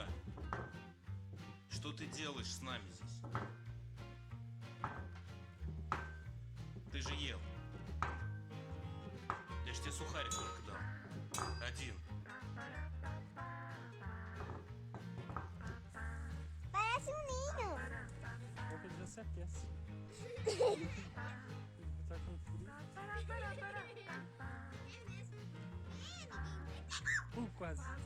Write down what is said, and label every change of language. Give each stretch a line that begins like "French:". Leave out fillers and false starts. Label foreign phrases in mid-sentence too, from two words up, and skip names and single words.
Russian: Что ты делаешь с нами здесь? Ты же ел. Я ж тебе сухарик только дал. Один.
Portuguese: Parece um ninho. Vou pedir você aquece. Tá com frio. Quase.